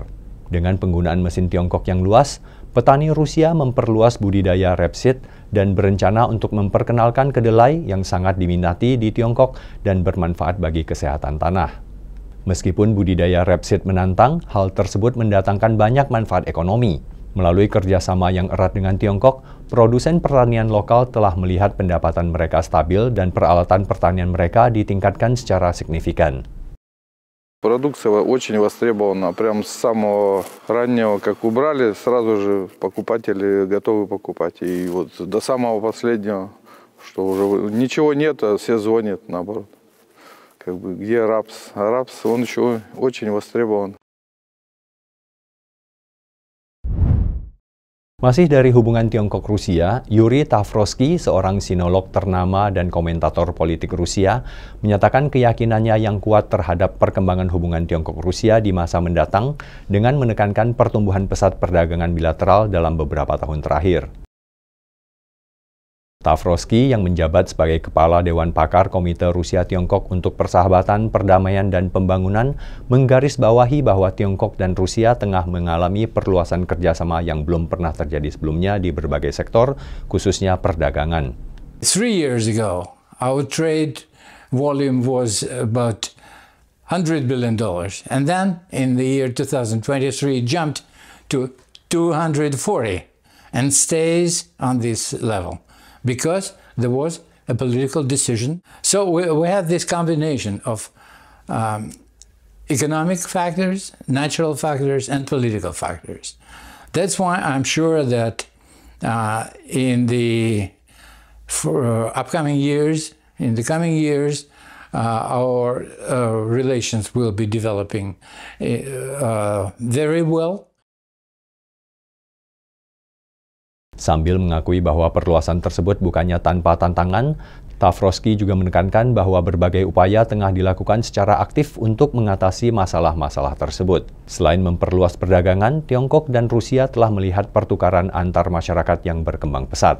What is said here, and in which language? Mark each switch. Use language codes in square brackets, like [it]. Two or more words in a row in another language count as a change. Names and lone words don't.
[id] Dengan penggunaan mesin Tiongkok yang luas, petani Rusia memperluas budidaya rapeseed dan berencana untuk memperkenalkan kedelai yang sangat diminati di Tiongkok dan bermanfaat bagi kesehatan tanah. Meskipun budidaya rapeseed menantang, hal tersebut mendatangkan banyak manfaat ekonomi. Melalui kerjasama yang erat dengan Tiongkok, produsen pertanian lokal telah melihat pendapatan mereka stabil dan peralatan pertanian mereka ditingkatkan secara signifikan. [ru] Продукция очень востребована. Прям с самого раннего, как убрали, сразу же покупатели готовы покупать. И вот до самого последнего, что уже ничего нет, а все звонят наоборот. Как бы где рапс? А рапс, он еще очень востребован. [id] Masih dari hubungan Tiongkok-Rusia, Yuri Tavroski, seorang sinolog ternama dan komentator politik Rusia, menyatakan keyakinannya yang kuat terhadap perkembangan hubungan Tiongkok-Rusia di masa mendatang dengan menekankan pertumbuhan pesat perdagangan bilateral dalam beberapa tahun terakhir. Tavroski yang menjabat sebagai Kepala Dewan Pakar Komite Rusia-Tiongkok untuk Persahabatan, Perdamaian, dan Pembangunan menggarisbawahi bahwa Tiongkok dan Rusia tengah mengalami perluasan kerjasama yang belum pernah terjadi sebelumnya di berbagai sektor, khususnya perdagangan. [en] 3 years ago, our trade volume was about $100 billion, and then in the year 2023 it jumped to 240 and stays on this level. Because there was a political decision. So we have this combination of economic factors, natural factors, and political factors. That's why I'm sure that in the coming years, our relations will be developing very well. [id] Sambil mengakui bahwa perluasan tersebut bukannya tanpa tantangan, Tavroski juga menekankan bahwa berbagai upaya tengah dilakukan secara aktif untuk mengatasi masalah-masalah tersebut. Selain memperluas perdagangan, Tiongkok dan Rusia telah melihat pertukaran antar masyarakat yang berkembang pesat.